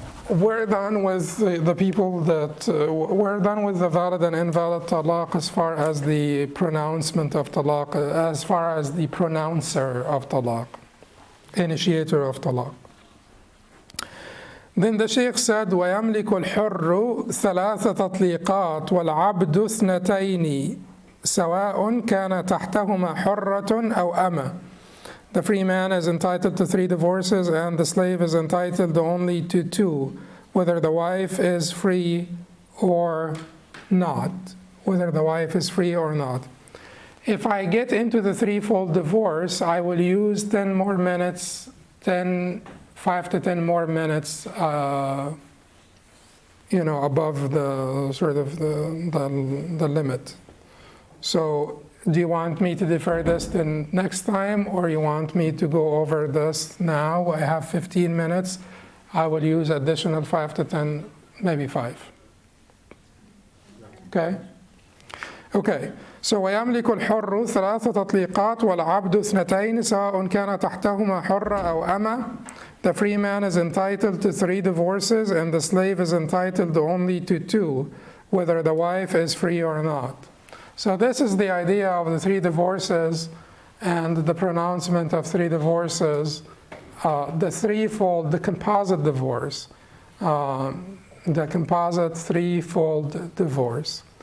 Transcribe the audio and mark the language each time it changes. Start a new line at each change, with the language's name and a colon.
English: we're done with the people that, we're done with the valid and invalid talaq as far as the pronouncement of talaq, as far as the pronouncer of talaq, initiator of talaq. Then the Shaykh said,
Arabic: وَيَمْلِكُ الْحُرُّ ثَلَاثَ تَطْلِيقَاتٍ وَالْعَبْدُ اثْنَتَيْنِ سواء كان تحتهما حرة أو أمة.
English: The free man is entitled to 3 divorces and the slave is entitled only to 2, whether the wife is free or not. Whether the wife is free or not. If I get into the threefold divorce, I will use 10 more minutes, 5 to 10 more minutes, above the sort of the limit. So do you want me to defer this to next time, or you want me to go over this now? I have 15 minutes. I will use additional 5 to 10, maybe 5. Okay? Okay.
Arabic: So ويملك الحر 3 تطليقات والعبد 2 سواء كان تحتهما حرة أو أمة.
English: The free man is entitled to 3 divorces and the slave is entitled only to 2, whether the wife is free or not. So this is the idea of the 3 divorces and the pronouncement of 3 divorces, the threefold, the composite divorce, the composite threefold divorce.